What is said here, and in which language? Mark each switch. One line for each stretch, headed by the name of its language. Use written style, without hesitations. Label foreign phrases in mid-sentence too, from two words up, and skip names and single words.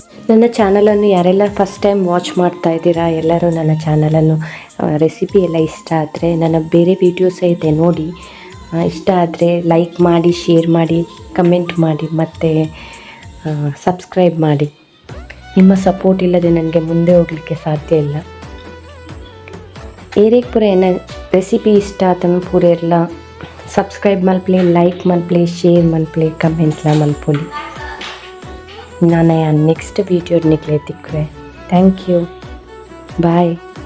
Kannada: ನನ್ನ ಚಾನಲನ್ನು ಯಾರೆಲ್ಲ
English: first time watch
Kannada: ಮಾಡ್ತಾ ಇದ್ದೀರಾ, ಎಲ್ಲರೂ ನನ್ನ ಚಾನಲನ್ನು ರೆಸಿಪಿ ಎಲ್ಲ ಇಷ್ಟ ಆದರೆ ನನ್ನ ಬೇರೆ ವೀಡಿಯೋಸ್ ಇದೆ ನೋಡಿ. ಇಷ್ಟ ಆದರೆ ಲೈಕ್ ಮಾಡಿ, ಶೇರ್ ಮಾಡಿ, ಕಮೆಂಟ್ ಮಾಡಿ, ಮತ್ತು ಸಬ್ಸ್ಕ್ರೈಬ್ ಮಾಡಿ. ನಿಮ್ಮ ಸಪೋರ್ಟ್ ಇಲ್ಲದೆ ನನಗೆ ಮುಂದೆ ಹೋಗಲಿಕ್ಕೆ ಸಾಧ್ಯ ಇಲ್ಲ.
Tulu: ಏರೇಕ್ ಪೂರ ಏನ ರೆಸಿಪಿ ಇಷ್ಟ ಆತನ ಪೂರ ಎಲ್ಲ ಸಬ್ಸ್ಕ್ರೈಬ್ ಮಲ್ಪಲೆ, ಲೈಕ್ ಮಲ್ಪಲೆ, ಶೇರ್ ಮಲ್ಪಲೆ, ಕಮೆಂಟ್ಲ ಮಲ್ಪೊಲಿ. ನಾನು
English: next video
Tulu: ನಿಕ್ಲೆ ತಿಕ್ಕುವೆ.
English: Thank you, bye.